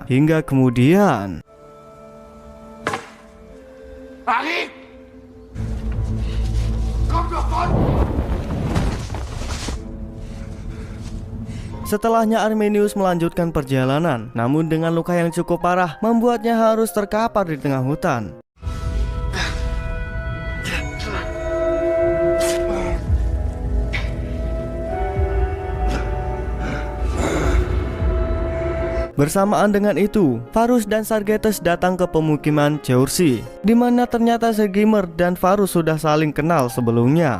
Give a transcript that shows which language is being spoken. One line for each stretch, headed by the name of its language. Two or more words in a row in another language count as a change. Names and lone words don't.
Indonesian: Hingga kemudian
German: Harry! Komm doch ran!
Indonesian: setelahnya Arminius melanjutkan perjalanan, namun dengan luka yang cukup parah membuatnya harus terkapar di tengah hutan. Bersamaan dengan itu, Varus dan Sargetes datang ke pemukiman Chaursey, di mana ternyata Sergimer dan Varus sudah saling kenal sebelumnya.